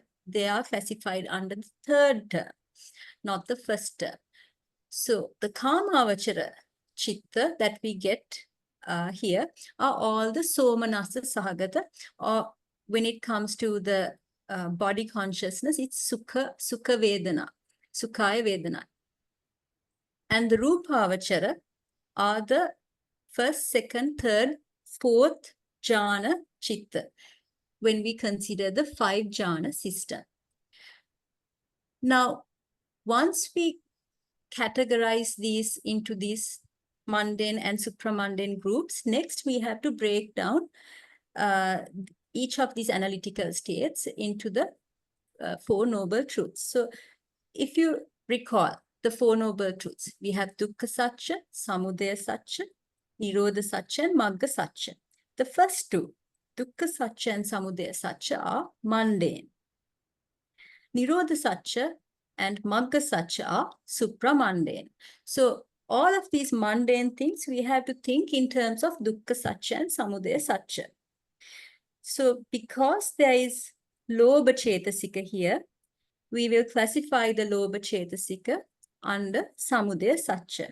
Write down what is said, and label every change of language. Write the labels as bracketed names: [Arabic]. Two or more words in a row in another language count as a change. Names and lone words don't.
[English] They are classified under the 3rd term, not the 1st term. So the [Pali] kāmāvachara chitta [English] that we get here are all the [Pali] somanasa sahagata, [English] or when it comes to the body consciousness, it's [Pali] sukha vedana, Sukhāya vedana. [English] And the rūpāvachara are the 1st, 2nd, 3rd, 4th [Pali] jhana chitta, [English] when we consider the 5 jhana system. Now, once we categorize these into these mundane and supramundane groups, next we have to break down each of these analytical states into the Four Noble Truths. So if you recall the Four Noble Truths, we have [Pali] Dukkha Sacca, Samudaya Sacca, Nirodha Sacca, [English] and [Pali] Magga Sacca. [English] The first two, [Pali] Dukkha Sacca [English] and [Pali] Samudaya Sacca, [English] are mundane. [Pali] Nirodha Sacca [English] and [Pali] Magga Sacca [English] are supramundane. So all of these mundane things we have to think in terms of [Pali] Dukkha Sacca [English] and [Pali] Samudaya Sacca. [English] So because there is [Pali] Lobha Cetasika [English] here, we will classify the [Pali] Lobha Cetasika [English] under [Pali] Samudaya Sacca.